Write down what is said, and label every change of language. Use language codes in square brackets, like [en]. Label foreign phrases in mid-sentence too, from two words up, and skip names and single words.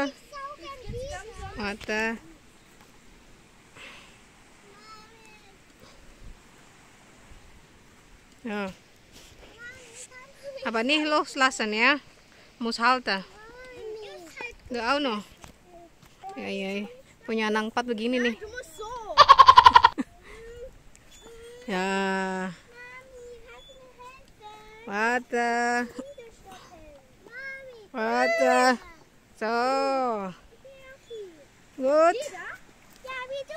[de] Saugen wie? warte. Ja. Aber nicht loslassen, ja? Muss halten. Du auch noch. [id] Ya, ya. Punya anak 4 begini nih. [de] Du musst so. [id] Ya, [de] Mami, kannst du mir helfen? warte. Wieder stoppen. Mami. Warte. So. Gut. Wieder? Ja, wie du.